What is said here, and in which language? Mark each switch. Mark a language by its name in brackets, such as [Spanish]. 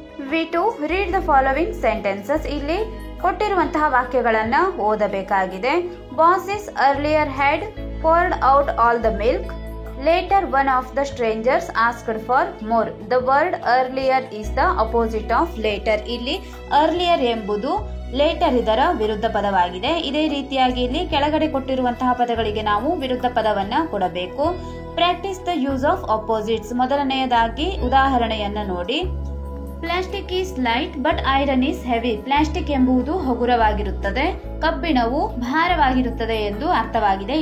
[English] V2, read the following sentences. [Kannada] ಇಲ್ಲಿ ಕೊಟ್ಟಿರುವಂತಹ ವಾಕ್ಯಗಳನ್ನ ಓದಬೇಕಾಗಿದೆ. [English] Bosses earlier had poured out all the milk. Later one of the strangers asked for more. The word earlier is the opposite of later. [Kannada] ಇಲ್ಲಿ earlier ಎಂಬುದು litre ಇದರ ವಿರುದ್ಧ ಪದವಾಗಿದೆ. ಇದೇ ರೀತಿಯಾಗಿ ಇಲ್ಲಿ ಕೆಳಗಡೆ ಕೊಟ್ಟಿರುವಂತಹ ಪದಗಳಿಗೆ ನಾವು ವಿರುದ್ಧ ಪದವನ್ನ ಕೊಡಬೇಕು. [English] Practice the use of opposites. [Kannada] ಮೊದಲನೆಯದಾಗಿ ಉದಾಹರಣೆಯನ್ನ ನೋಡಿ. [English] Plastic is light but iron is heavy. [Kannada] Plastic ಎಂಬುದು ಹಗುರವಾಗಿರುತ್ತದೆ, ಕಬ್ಬಿಣವು ಭಾರವಾಗಿರುತ್ತದೆ ಎಂದು ಅರ್ಥವಾಗಿದೆ.